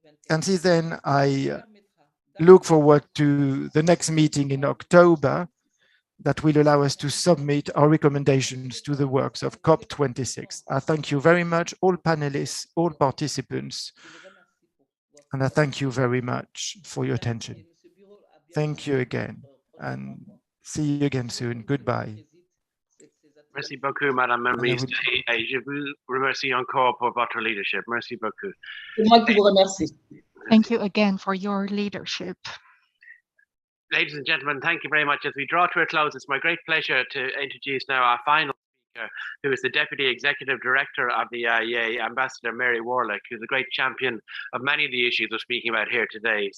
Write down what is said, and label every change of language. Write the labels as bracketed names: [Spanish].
[English] And since then, I look forward to the next meeting in October that will allow us to submit our recommendations to the works of COP26. I thank you very much, all panelists, all participants, and I thank you very much for your attention. Thank you again, and see you again soon. Goodbye. [French] Merci beaucoup, Madame Memrise, et je vous remercie encore pour votre leadership. Merci beaucoup. C'est moi qui vous remercie. [English] Thank you again for your leadership. Ladies and gentlemen, thank you very much. As we draw to a close, it's my great pleasure to introduce now our final speaker, who is the Deputy Executive Director of the Iaea, Ambassador Mary Warlick, who's a great champion of many of the issues we're speaking about here today.